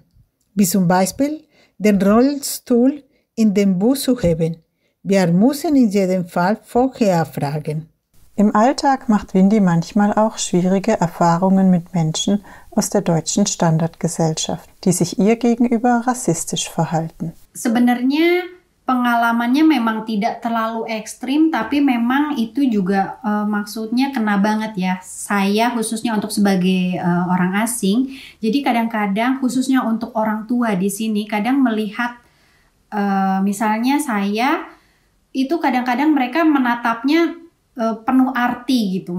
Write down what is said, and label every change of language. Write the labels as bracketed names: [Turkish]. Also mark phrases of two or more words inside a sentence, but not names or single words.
[German] Wie zum Beispiel den Rollstuhl in den Bus zu heben. Wir müssen in jedem Fall vorher fragen. Im Alltag macht Windy manchmal auch schwierige Erfahrungen mit Menschen aus der deutschen Standardgesellschaft, die sich ihr gegenüber rassistisch verhalten. [Indonesian] Sebenarnya pengalamannya memang tidak terlalu ekstrim, tapi memang itu juga maksudnya kena banget ya. Saya khususnya untuk sebagai orang asing, jadi kadang-kadang khususnya untuk orang tua di sini, kadang melihat misalnya saya itu kadang-kadang mereka menatapnya penuh arti gitu.